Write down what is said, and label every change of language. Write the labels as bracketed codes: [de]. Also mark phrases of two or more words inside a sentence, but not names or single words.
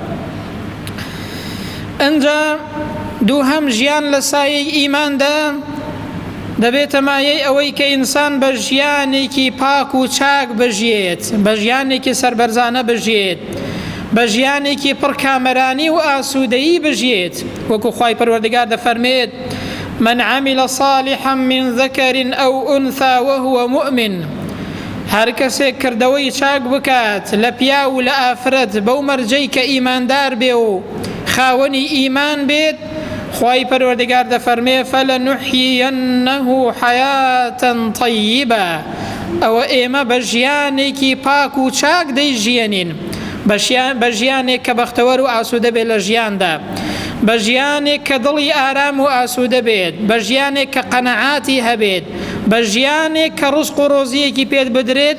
[ckb] ئەنجا دووهەم ژیان لە سایەی ئیماندا دەبێتە مایەی ئەوەی کە ئینسان بە ژیانێکی پاک و چاک بژیێت، بە ژیانێکی سەربەرزانە بژیێت، بە ژیانێکی پڕ کامەرانی و ئاسوودەیی بژیێت وەکو خوای پەروەردگار دەفەرمێت [ar] من عمل صالحا من ذكر أو أنثى وهو مؤمن، [ckb] هەر کەسێک کردەوەی چاک بکات لە پیا و لە ئافرەت بەو مەرجەی کە ئیماندار بێ و خاوەنی ئیمان بێت، خوای پەروەردگار دەفەرمێ [ar] فلنحيينه حياة طيبة، [ckb] ئەوە ئێمە بە ژیانێکی پاک و چاک دەیژیێنین، بە ژیانێک کە بەختەوەر و ئاسوودە بێت لە ژیاندا، بە ژیانێک کە دڵی ئارام و ئاسوودە بێت، بە ژیانێک کە قەنەعاتی هەبێت، بە ژیانێک کە ڕزق و ڕۆزیەکی پێت بدرێت.